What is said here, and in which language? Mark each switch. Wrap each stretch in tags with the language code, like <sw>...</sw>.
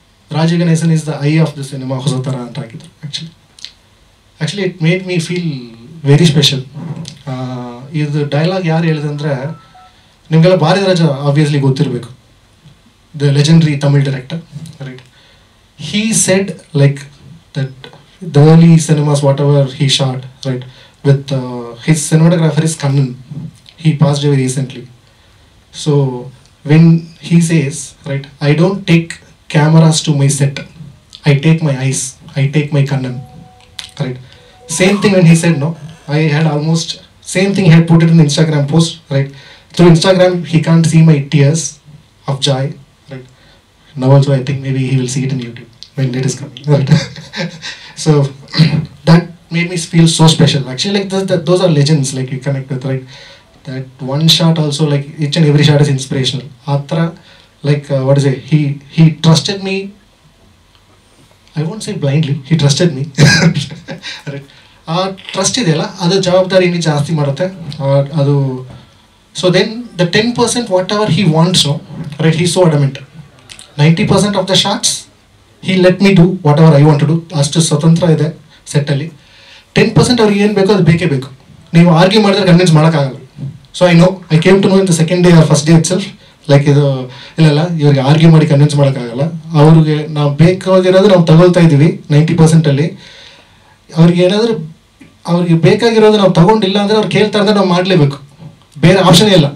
<en>Raja Ganeshan is the eye of the cinema</en> <kn>ಹೊಸ ಥರ ಅಂತ ಹಾಕಿದ್ರು.</kn> <en>Actually it made me feel very special.</en> <kn>ಇದು ಡೈಲಾಗ್ ಯಾರು ಹೇಳಿದಂದ್ರೆ ನಿಮಗೆಲ್ಲ ಭಾರತರಾಜ ಆಬ್ವಿಯಸ್ಲಿ ಗೊತ್ತಿರಬೇಕು,</kn> <en>the legendary Tamil director,</en> <kn>right.</kn> <en>He said like that the early cinemas, whatever he shot, right, with his cinematographer is Kannan. He passed away recently. So when he says, right, I don't take cameras to my set, I take my eyes, I take my Kannan, right. Same thing when he said, no, I had almost same thing. He had put it in Instagram post, right. Through Instagram he can't see my tears of joy, right. Now also I think maybe he will see it in YouTube when it is coming, right. So that made me feel so special actually, like those are legends like you connect with, right. That one shot also, like each and every shot is inspirational. Atra, like what is it, he trusted me, I won't say blindly, he trusted me. Right.</en> <kn>Trust ಇದೆಯಲ್ಲ ಅದು ಜವಾಬ್ದಾರಿ ಇನ್ನೂ ಜಾಸ್ತಿ ಮಾಡುತ್ತೆ ಅದು.</kn> <en>So then the 10% whatever he wants, no, right, he's so adamant. 90% of the shots he let me do whatever I want to do.</en> <kn>ಅಷ್ಟು ಸ್ವತಂತ್ರ ಇದೆ ಸೆಟ್ಟಲ್ಲಿ. 10% ಅವ್ರಿಗೆ ಏನು ಬೇಕೋ ಅದು ಬೇಕೇ ಬೇಕು. ನೀವು ಆರ್ಗ್ಯೂ ಮಾಡಿದ್ರೆ ಕನ್ವಿನ್ಸ್ ಮಾಡೋಕ್ಕಾಗಲ್ಲ.</kn> <en>so I came to know in the second day or first day itself,</en> <kn>like ಇದು ಇಲ್ಲ ಇವ್ರಿಗೆ ಆರ್ಗ್ಯೂ ಮಾಡಿ ಕನ್ವಿನ್ಸ್ ಮಾಡೋಕ್ಕಾಗಲ್ಲ. ಅವ್ರಿಗೆ ನಾವು ಬೇಕಾಗಿರೋದು ನಾವು ತಗೊಳ್ತಾ ಇದ್ದೀವಿ 90%. ಅವ್ರಿಗೆ ಏನಾದರೂ ಅವ್ರಿಗೆ ಬೇಕಾಗಿರೋದು ನಾವು ತಗೊಂಡಿಲ್ಲ ಅಂದರೆ ಅವ್ರು ಕೇಳ್ತಾ ಇದ್ರೆ ನಾವು ಮಾಡಲೇಬೇಕು, ಬೇರೆ ಆಪ್ಷನ್ ಇಲ್ಲ.</kn>